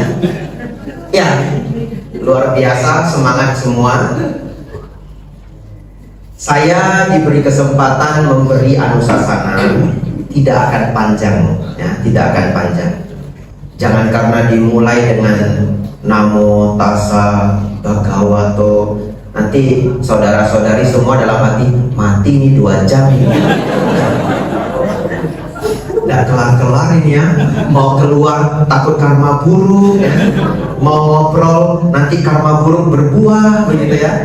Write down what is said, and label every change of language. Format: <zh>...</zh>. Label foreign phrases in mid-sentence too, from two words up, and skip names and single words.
<id>Ya, luar biasa, semangat semua. Saya diberi kesempatan memberi anusasana, tidak akan panjang ya, tidak akan panjang. Jangan karena dimulai dengan</id> <pi>Namo tassa bhagavato,</pi> <id>nanti saudara-saudari semua dalam hati, mati nih 2 jam ini. Nggak kelar-kelar ini ya, mau keluar takut karma buruk ya. Mau ngobrol nanti karma buruk berbuah begitu ya.</id>